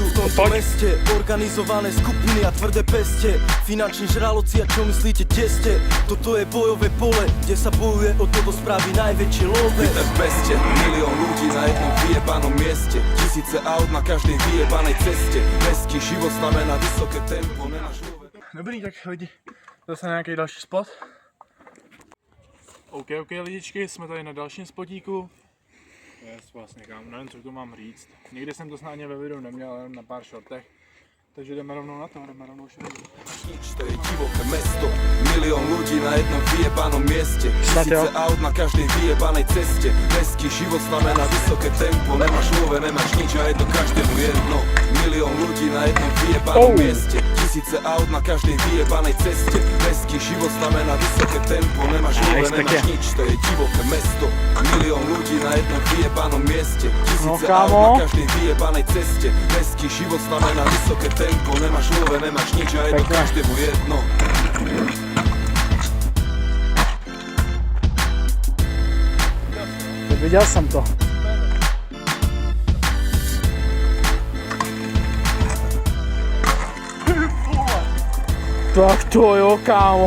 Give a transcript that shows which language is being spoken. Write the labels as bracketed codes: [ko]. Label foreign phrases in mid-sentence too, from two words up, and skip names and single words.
[sk] V tomto meste organizované skupiny a tvrdé peste. Finanční žraloci a čo myslíte, kde ste? Toto je bojové pole, kde sa bojuje o toto spraví najväčšie love. Vítaj v Peste, milión ľudí na jednom vyjebanom mieste. Tisíce aut na každej vyjebanej ceste. Mestský život znamená vysoké tempo. Nemáš love. [cs] Dobrý, tak lidi, zase nějaký další spot. OK lidičky, jsme tady na dalším spotíku. Yes, vlastně kam, nevím, co tu mám říct. Nikdy jsem to snad ani ve videu neměl, jenom na pár shortech. Takže jdeme rovnou na to, jdeme rovnou šedit. [sk] Nič, to je divoké mesto. Milión ľudí na jednom vyjebanom mieste. [cs] Snad jo. [sk] Tisíce aut na každej vyjebanej ceste. Mestský život znamená vysoké tempo. Nemáš love, nemáš nič a je to každému jedno. Milión ľudí na jednom vyjebanom mieste. Tisíce aut na každej vyjebanej ceste. Mestský život znamená vysoké tempo. Nemáš love, nemáš nič, to je divoké mesto. Milión ľudí na jednom vyjebanom mieste. Tisíce aut kámo. na každej vyjebanej ceste. Mestský život znamená vysoké tempo. Nemáš love, nemáš nič a je to každému jedno. [cs] Viděl jsem to. Tak to jo, kámo.